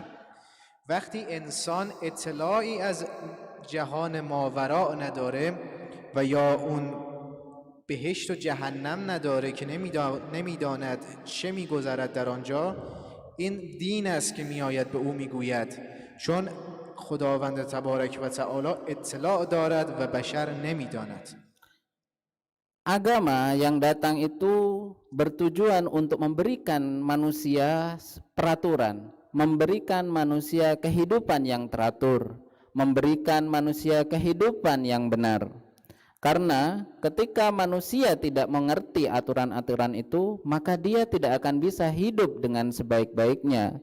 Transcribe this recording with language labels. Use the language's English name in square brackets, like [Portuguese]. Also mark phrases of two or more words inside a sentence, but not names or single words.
[Persian] وقتی انسان اطلاعی از جهان ماوراء نداره و یا اون بهشت و جهنم نداره که نمیداند چه میگذرد در آنجا، این دین است که میآید به او میگوید، چون خداوند [Arabic] تبارک و تعالی [Persian] اطلاع دارد و بشر نمیداند. [Indonesian] Agama yang datang itu bertujuan untuk memberikan manusia peraturan, memberikan manusia kehidupan yang teratur, memberikan manusia kehidupan yang benar. Karena ketika manusia tidak mengerti aturan-aturan itu, maka dia tidak akan bisa hidup dengan sebaik-baiknya.